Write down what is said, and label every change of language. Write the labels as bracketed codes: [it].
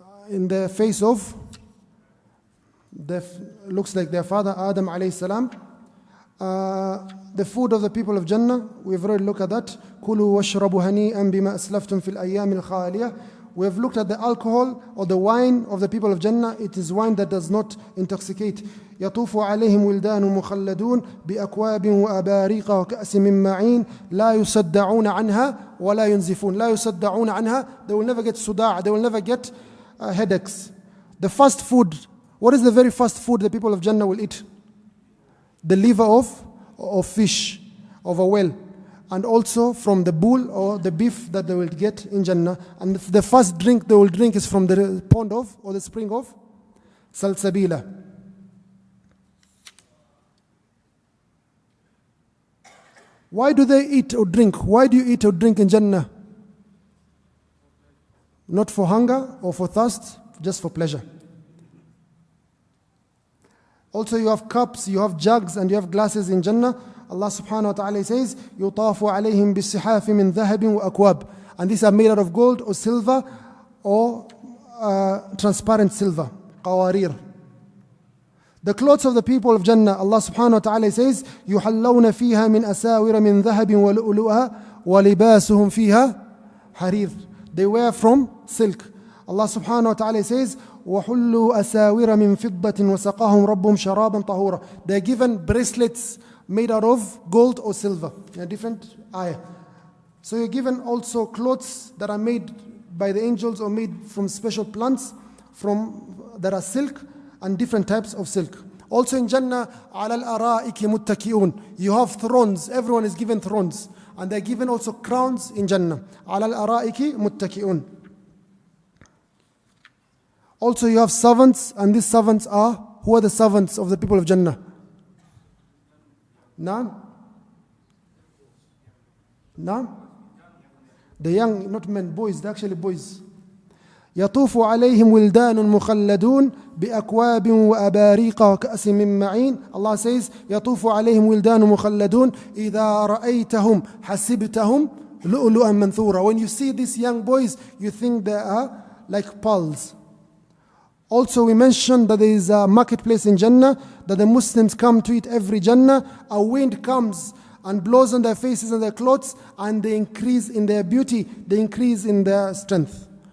[en] In the face of, looks like their father, Adam alayhi salam. The food of the people of Jannah, we've already looked at that. [ar] كُلُوا وَاشْرَبُوا هَنِيئًا بِمَا أَسْلَفْتُمْ فِي الْأَيَّامِ الْخَالِيَةِ [en] we have looked at the alcohol or the wine of the people of Jannah. It is wine that does not intoxicate. [ar] يطوف عليهم ولدان مخلدون بأكواب وأباريق وكأس من معين لا يصدعون عنها ولا ينزفون. لا يصدعون عنها. [en] They will never get صداع. They will never get headaches. The first food. What is the very first food the people of Jannah will eat? The liver of fish, of a whale. And also from the bull or the beef that they will get in Jannah. And the first drink they will drink is from the pond of, or the spring of, Salsabila. Why do they eat or drink? Why do you eat or drink in Jannah? Not for hunger or for thirst, just for pleasure. Also you have cups, you have jugs, and you have glasses in Jannah. [ar] Allah subhanahu wa ta'ala says, يُطَافُ عَلَيْهِمْ بِالصِّحَافِ مِنْ ذَهَبٍ وَأَكْوَابٍ. [en] And these are made out of gold or silver or transparent silver, qawarir. The clothes of the people of Jannah, Allah subhanahu wa ta'ala says, [ar] يُحَلَّوْنَ فِيهَا مِنْ أَسَاوِرَ مِنْ ذَهَبٍ وَلُؤْلُؤَهَا وَلِبَاسُهُمْ فِيهَا حَرِيرٌ. [en] They wear from silk. [ar] Allah subhanahu wa ta'ala says, وَحُلُّوا أَسَاوِرَ مِنْ فِضَّةٍ وَسَقَاهُمْ رَبُّهُمْ شَرَابًا طَهُورًا. [en] They are given bracelets made out of gold or silver. In a different ayah. So you're given also clothes that are made by the angels or made from special plants that are silk and different types of silk. Also in Jannah, [ar] عَلَى الْأَرَائِكِ مُتَّكِئُونَ. [en] You have thrones. Everyone is given thrones. And they're given also crowns in Jannah. [ar] عَلَى الْأَرَائِكِ مُتَّكِئُونَ. [en] Also you have servants, and these servants are, who are the servants of the people of Jannah? Naam? The young, not men, boys, they're actually boys. [ar] يطوف عليهم ولدان مخلدون بأكواب وأباريق وكأس من معين. [en] Allah says, [ar] يطوف عليهم ولدان مخلدون إذا رأيتهم حسبتهم لؤلؤا منثورا. [en] When you see these young boys, you think they are like pearls. Also we mentioned that there is a marketplace in Jannah, that the Muslims come to it every Jannah. A wind comes and blows on their faces and their clothes, and they increase in their beauty, they increase in their strength.